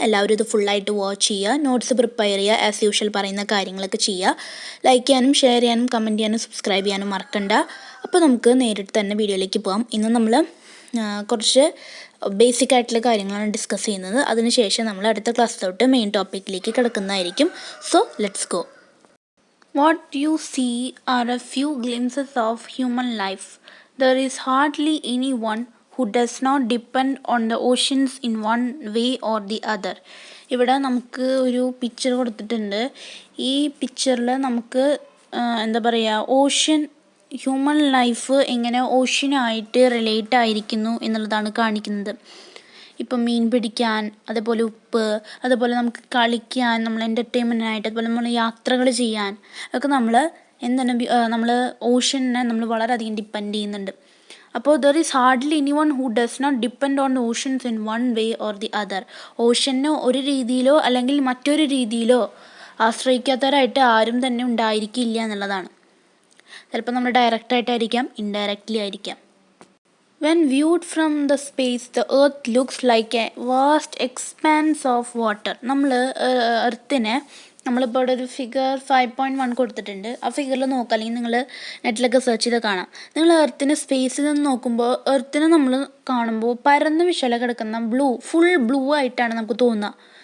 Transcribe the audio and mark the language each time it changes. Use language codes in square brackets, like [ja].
[ml] എല്ലാവരും ഇത് ഫുള്ളായിട്ട് വാച്ച് ചെയ്യുക, നോട്ട്സ് പ്രിപ്പയർ ചെയ്യുക, ആസ് യൂഷ്വൽ പറയുന്ന കാര്യങ്ങളൊക്കെ ചെയ്യുക. ലൈക്ക് ചെയ്യാനും ഷെയർ ചെയ്യാനും കമൻറ്റ് ചെയ്യാനും സബ്സ്ക്രൈബ് ചെയ്യാനും മറക്കണ്ട. അപ്പോൾ നമുക്ക് നേരിട്ട് തന്നെ വീഡിയോയിലേക്ക് പോകാം. ഇന്ന് നമ്മൾ കുറച്ച് ബേസിക് ആയിട്ടുള്ള കാര്യങ്ങളാണ് ഡിസ്കസ് ചെയ്യുന്നത്. അതിനുശേഷം നമ്മൾ അടുത്ത ക്ലാസ്സിലോട്ട് main ടോപ്പിക്കിലേക്ക് കിടക്കുന്നതായിരിക്കും. [en] So let's go. What you see are a few glimpses of human life. There is hardly anyone who does not depend on the oceans in one way or the other. [ml] ഇവിടെ നമുക്ക് ഒരു picture കൊടുത്തിട്ടുണ്ട്. ഈ പിക്ചറിൽ നമുക്ക് എന്താ പറയുക, ocean human life എങ്ങനെ ഓഷ്യനായിട്ട് റിലേറ്റ് ആയിരിക്കുന്നു എന്നുള്ളതാണ് കാണിക്കുന്നത്. ഇപ്പം മീൻ പിടിക്കാൻ, അതേപോലെ ഉപ്പ്, അതുപോലെ നമുക്ക് കളിക്കാൻ, നമ്മൾ എൻ്റർടൈൻമെൻറ്റിനായിട്ട്, അതുപോലെ നമ്മൾ യാത്രകൾ ചെയ്യാൻ ഒക്കെ നമ്മൾ ഓഷ്യനെ നമ്മൾ വളരെയധികം ഡിപ്പെൻഡ് ചെയ്യുന്നുണ്ട്. [en] അപ്പോൾ there is hardly anyone who does not depend on the oceans in one way or the other. [ml] ഓഷ്യനെ ഒരു രീതിയിലോ അല്ലെങ്കിൽ മറ്റൊരു രീതിയിലോ ആശ്രയിക്കാത്തവരായിട്ട് ആരും തന്നെ ഉണ്ടായിരിക്കില്ല എന്നുള്ളതാണ്. ചിലപ്പോൾ നമ്മൾ ഡയറക്റ്റായിട്ടായിരിക്കാം, ഇൻഡയറക്റ്റ്ലി ആയിരിക്കാം. [en] When viewed from the space, the earth looks like a vast expanse of water. [ml] നമ്മൾ എർത്തിനെ നമ്മളിപ്പോൾ ഇവിടെ ഒരു ഫിഗർ 5.1 കൊടുത്തിട്ടുണ്ട്. ആ ഫിഗറിൽ നോക്കുക, അല്ലെങ്കിൽ നിങ്ങൾ നെറ്റിലൊക്കെ സെർച്ച് ചെയ്ത് കാണാം. നിങ്ങൾ എർത്തിനെ സ്പേസിൽ നിന്ന് നോക്കുമ്പോൾ എർത്തിനെ നമ്മൾ കാണുമ്പോൾ പരന്ന് വിശാല കിടക്കുന്ന ഫുൾ ബ്ലൂ ആയിട്ടാണ് നമുക്ക് തോന്നുക.